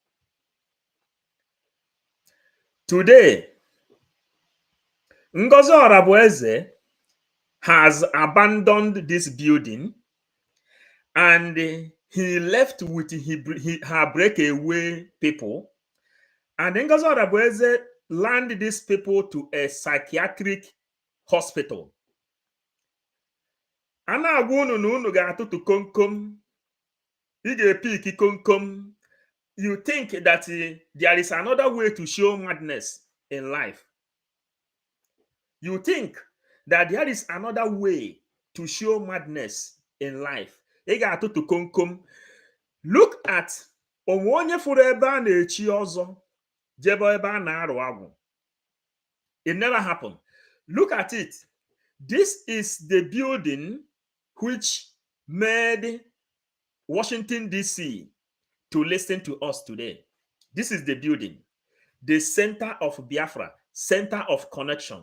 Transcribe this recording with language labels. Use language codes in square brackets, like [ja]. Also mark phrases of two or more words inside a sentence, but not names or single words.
[en] Today, Ngozi Orabueze has abandoned this building and he left with her breakaway people. And Ngozi Orabueze landed these people to a psychiatric hospital. [ig] Ana agwa unu na unu ga-atụtụ komkom, ị ga-epiki komkom. [en] You think that there is another way to show madness in life. You think that there is another way to show madness in life. [ig] Ị ga-atụtụ komkom. [en] Look at [ig] onwe onye fụrụ ebe a na-echi ọzọ jebe ebe a na-arụ agwụ. [en] It never happened. Look at it. This is the building which made Washington, D.C. to listen to us today. This is the building, the center of Biafra, center of connection.